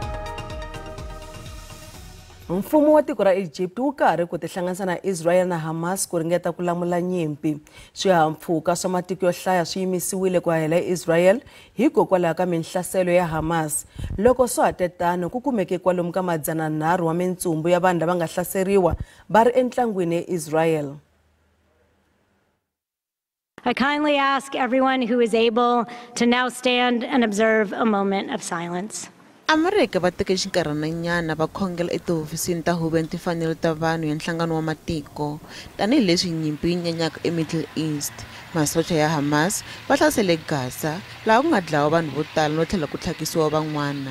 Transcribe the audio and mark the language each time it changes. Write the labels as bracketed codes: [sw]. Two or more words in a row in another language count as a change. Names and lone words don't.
[ts] Mfumo wa tiko ra Egypt wu karhi ku tihlanganisa na Israel na Hamas ku ringeta ku lamula nyimpi. Swihahampfhuka swa matiko yo hlaya swi yimisiwile ku hela Israel hikokwalaho ka minhlaselo ya Hamas. Loko swa ha tetano ku kumeke kwalomu ka 300 wa mintsumbu ya vanhu lava nga hlaseriwa va ri entlangwini eIsrael. [en] I kindly ask everyone who is able to now stand and observe a moment of silence. [ts] Amerika va teke xinkarhananyana va khongela etihofisini ta huvo ya timfanelo ta vanhu ya nhlangano wa matiko tanihileswi nyimpi yi nyanyaka eMiddle East. Masocha ya Hamas va hlasele Gaza laha ku nga dlawa vanhu vo tala no tlhela ku tlhakisiwa van'wana.